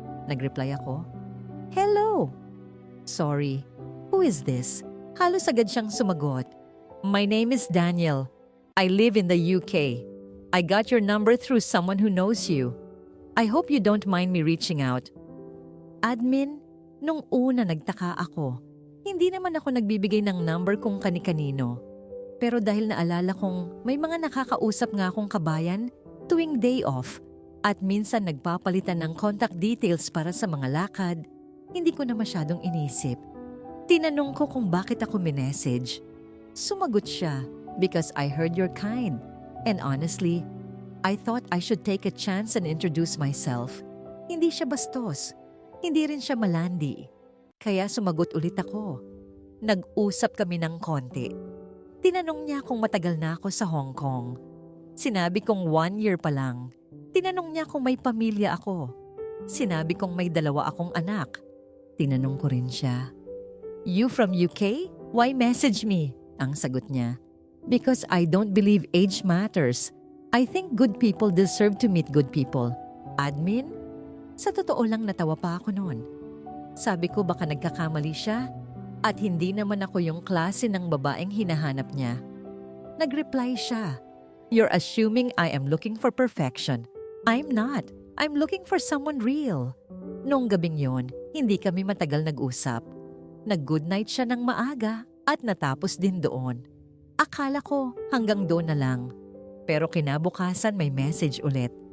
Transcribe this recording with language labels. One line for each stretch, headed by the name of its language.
Filipino: Nagreply ako.
English: Hello! Sorry, who is this?
Filipino: Halos agad siyang sumagot.
English: My name is Daniel. I live in the UK. I got your number through someone who knows you. I hope you don't mind me reaching out.
Filipino: Admin, nung una nagtaka ako. Hindi naman ako nagbibigay ng number kung kani-kanino. Pero dahil naalala kong may mga nakakausap nga akong kabayan tuwing day off at minsan nagpapalitan ng contact details para sa mga lakad, hindi ko na masyadong inisip. Tinanong ko kung bakit ako minessage. Sumagot siya,
English: because I heard you're kind. And honestly, I thought I should take a chance and introduce myself.
Filipino: Hindi siya bastos. Hindi rin siya malandi. Kaya sumagot ulit ako. Nag-usap kami ng konti. Tinanong niya kung matagal na ako sa Hong Kong. Sinabi kong 1 year pa lang. Tinanong niya kung may pamilya ako. Sinabi kong may 2 akong anak. Tinanong ko rin siya.
English: You from UK? Why message me?
Filipino: Ang sagot niya.
English: Because I don't believe age matters. I think good people deserve to meet good people.
Filipino: Admin? Sa totoo lang natawa pa ako noon. Sabi ko baka nagkakamali siya at hindi naman ako yung klase ng babaeng hinahanap niya. Nag-reply siya.
English: You're assuming I am looking for perfection. I'm not. I'm looking for someone real.
Filipino: Noong gabing yon, hindi kami matagal nag-usap. Nag-good night siya ng maaga at natapos din doon. Akala ko hanggang doon na lang. Pero kinabukasan may message ulit.